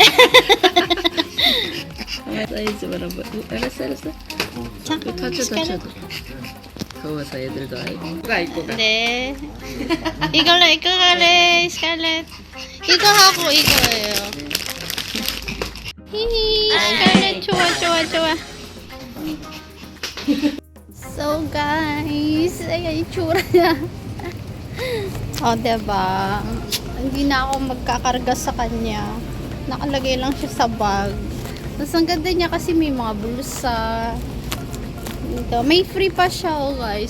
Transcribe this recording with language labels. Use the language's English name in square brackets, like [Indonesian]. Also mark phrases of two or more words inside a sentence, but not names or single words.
[Korean] 사이즈 봐봐. 알았어. 자, 스칼렛. 더워서 애들도 누가 입고 가. 네. 이걸로 갈래, 스칼렛. 이거 하고 이거예요. 히히, 스칼렛 좋아. [English] So guys, [Filipino] ayan yung tsura niya. Diba? Hindi na ako magkakarga sa kanya. Nakalagay lang siya sa bag. Tapos ang ganda niya kasi may mga bulsa. Ito, may free pa siya guys.